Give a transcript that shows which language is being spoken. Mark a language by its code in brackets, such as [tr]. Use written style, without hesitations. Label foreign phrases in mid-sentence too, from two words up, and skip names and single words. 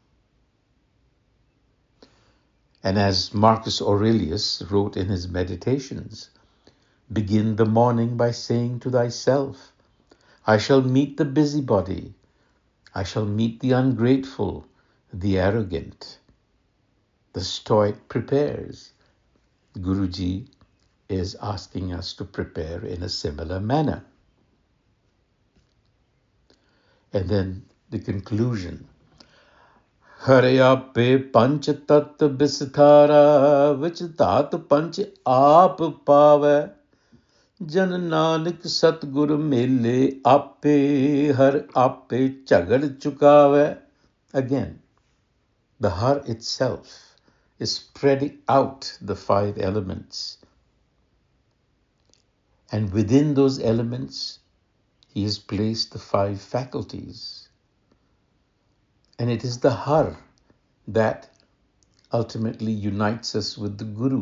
[en] And as Marcus Aurelius wrote in his Meditations, begin the morning by saying to thyself, I shall meet the busybody, I shall meet the ungrateful, the arrogant. The Stoic prepares. Guruji is asking us to prepare in a similar manner. And then the conclusion. [pa] ਹਰਿ ਆਪੇ ਪੰਚ ਤਤੁ ਬਿਸਥਾਰਾ ਵਿਚਿ ਤਤੁ ਪੰਚ ਆਪਿ ਪਾਵੈ ਜਨ ਨਾਨਕ ਸਤਿਗੁਰੁ ਮੇਲੇ ਆਪੇ ਹਰਿ ਆਪੇ ਝਗਰੁ ਚੁਕਾਵੈ. [en] Again, the Har itself is spreading out the five elements. And within those elements, he has placed the five faculties. And it is the Har that ultimately unites us with the Guru.